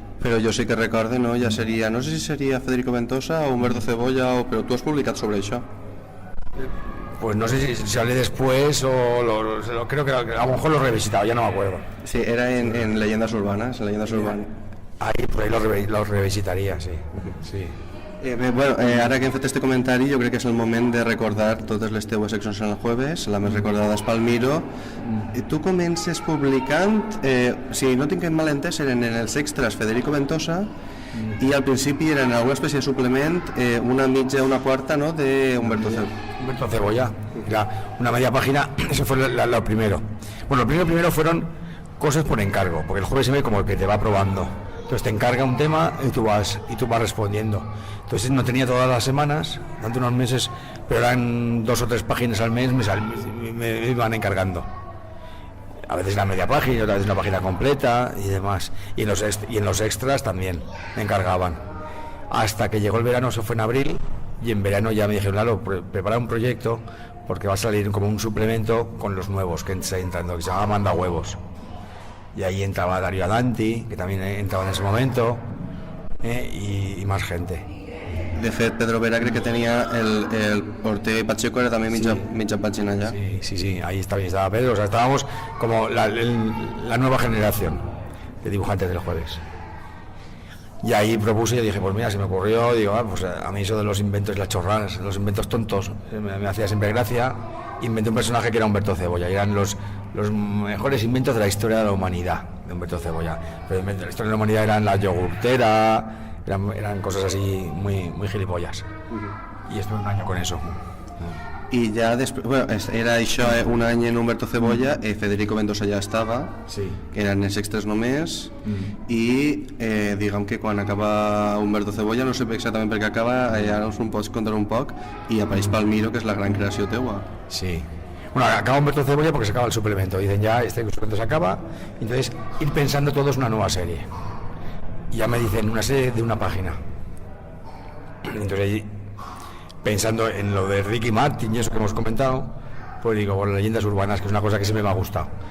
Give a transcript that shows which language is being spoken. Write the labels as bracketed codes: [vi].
[ca] Però jo sí que recorde, no? Ja seria, no sé si seria Federico Ventosa o Humberto Cebolla, però tu has publicat sobre això. [es] Pues no sé si sale después o creo que a lo mejor lo he revisitado, ya no me acuerdo. Sí, era en Leyendas Urbanas, Ahí lo revisitaria, sí. [ca] Ara que hem fet este comentari, jo crec que és el moment de recordar totes les teues seccions en el jueves. La més recordada és Palmiro. Tu comences publicant, si no tinc mal entès, eren en els extras Federico Ventosa i al principi eren alguna espècie de suplement, una mitja, una quarta, ¿no?, de Humberto Cebolla. [es] Era una media página, eso fue lo primero. Bueno, lo primero fueron cosas por encargo, porque el jueves se ve como que te va probando. Entonces te encarga un tema y tú vas respondiendo. Entonces no tenía todas las semanas, durante unos meses, pero eran 2 o 3 páginas al mes, me iban encargando. A veces la media página, otra vez una página completa y demás. Y en los extras también me encargaban. Hasta que llegó el verano, se fue en abril, y en verano ya me dijeron, Lalo, prepara un proyecto, porque va a salir como un suplemento con los nuevos que está entrando, que se llama Manda Huevos. Y ahí entraba Dario Adanti, que también entraba en ese momento, y más gente. [ca] De fet, Pedro Vera crec que tenia el Ortega y Pacheco, era també mitja pàgina allà. [es] Sí, ahí estaba Pedro, o sea, estábamos como la nueva generación de dibujantes del jueves. Y ahí propuse, y dije, pues mira, se me ocurrió, digo, pues a mí eso de los inventos y las chorradas, los inventos tontos, me hacía siempre gracia. Inventé un personaje que era Humberto Cebolla, y eran los mejores inventos de la historia de la humanidad, de Humberto Cebolla. Pero de la historia de la humanidad eran la yogurtera, eran cosas así muy gilipollas. Y estuve un año con eso. [ca] I ja després, era això, un any en Humberto Cebolla, Federico Ventosa ja estava, sí, eren els extras només, i diguem que quan acaba Humberto Cebolla, no sé exactament per què acaba, ara us ho pots contar un poc, i apareix Palmiro, que és la gran creació teua. [es] Sí. Bueno, acaba Humberto Cebolla porque se acaba el suplemento. Dicen ya, este suplemento se acaba, entonces ir pensando todo es una nueva serie. Y ya me dicen una serie de una página. Entonces, pensando en lo de Ricky Martin y eso que hemos comentado, pues digo, bueno, Leyendas Urbanas, que es una cosa que siempre me ha gustado.